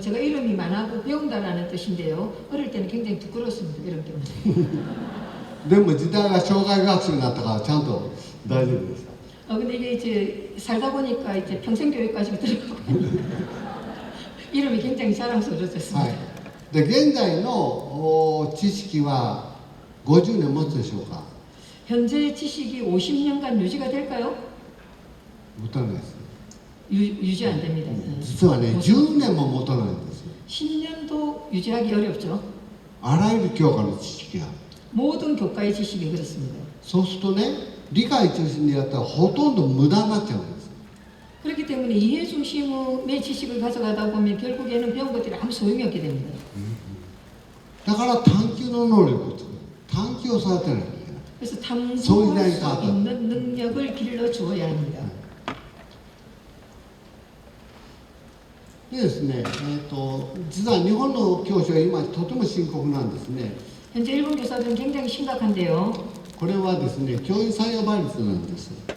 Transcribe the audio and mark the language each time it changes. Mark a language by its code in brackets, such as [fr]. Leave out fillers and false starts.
[ko] 제가 이름이 만하고 배운다라는 뜻인데요. 어릴 때는 굉장히 부끄러웠습니다. 이름 때문에. [ja] でも時代は障害学習になったからちゃんと大丈夫でした。 [ko] 근데 이게 이제 살다 보니까 이제 평생 교육까지 들어가고 이름이 굉장히 자랑스러워졌습니다. [ja] はい。で現在の知識は50年持つでしょうか。 [ko] 현재 지식이 50년간 유지가 될까요? [ja] 持たないです。 [ko] 유지 안 됩니다. [ja] 実はね、10年も持たないんですよ。 [ko] 10년도 유지하기 어렵죠. [ja] あらゆる教科の知識が。 [ko] 모든 교과의 지식이 그렇습니다. [ja] そうするとね、理解中心でやったらほとんど無駄になっちゃうんです。 [ko] 그렇기 때문에 이해 중심의 지식을 가져가다 보면 결국에는 배운 것들이 아무 소용이 없게 됩니다. [ja] だから探究の能力を作る。探究を育てなきゃいけない。 [ko] 그래서 탐구할 수 있는 능력을 길러 주어야 합니다. [ja] でですね、実は日本の教師は今とても深刻なんですね。 [ko] 현재 일본 교사들은 굉장히 심각한데요. [ja] これはですね、教員採用倍率なんです。